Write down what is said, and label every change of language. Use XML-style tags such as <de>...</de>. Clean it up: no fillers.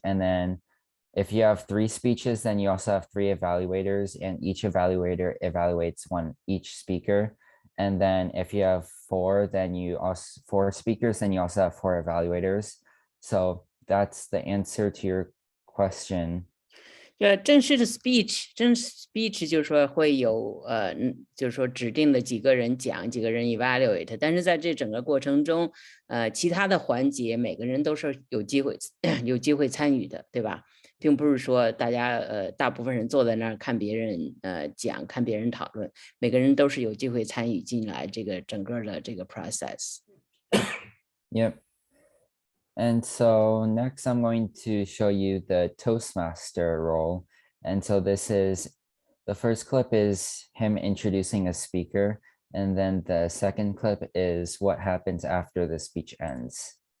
<en>And then if you have 3 speeches, then you also have 3 evaluators, and each evaluator evaluates each speaker. And then if you have 4, then 4 speakers, then you also have 4 evaluators. So that's the answer to your question.</en> <zh>正式的 speech 就是说会有就是说指定的几个人讲，几个人 evaluate， 但是在这整个过程中其他的环节每个人都是有机会参与的，对吧？并不是说大家大部分人坐在那儿看别人讲，看别人讨论，每个人都是有机会参与进来这个整个的这个 process。</zh> <en>Yep. And so next I'm going to show you the Toastmaster role. And so the first clip is him introducing a speaker. And then the second clip is what happens after the speech ends.</en>